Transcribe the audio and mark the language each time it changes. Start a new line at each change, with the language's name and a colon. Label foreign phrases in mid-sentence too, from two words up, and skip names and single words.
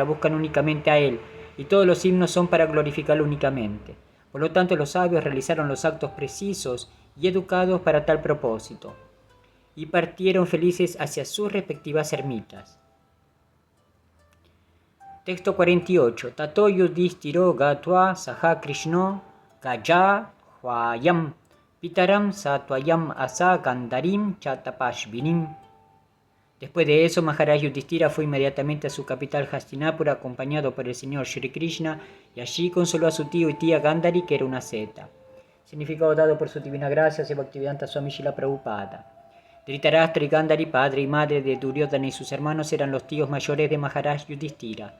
Spanish: buscan únicamente a Él, y todos los himnos son para glorificarlo únicamente. Por lo tanto, los sabios realizaron los actos precisos y educados para tal propósito, y partieron felices hacia sus respectivas ermitas. Texto 48.
Sanskrit: ततो युधिष्ठिरो गत्वा सह कृष्णो गय ह्वयम् पितरम् सत्वयम् अस गन्दरिम् चतपश्विनिम्.
Spanish: Después de eso, Maharaj Yudhishthira fue inmediatamente a su capital Hastinapura acompañado por el Señor Shri Krishna y allí consoló a su tío y tía Gandhari, que era una seta. Significado dado por su divina gracia, Bhaktivedanta Swami Srila Prabhupada. Dhritarashtra y Gandhari, padre y madre de Duryodhana y sus hermanos, eran los tíos mayores de Maharaj Yudhishthira.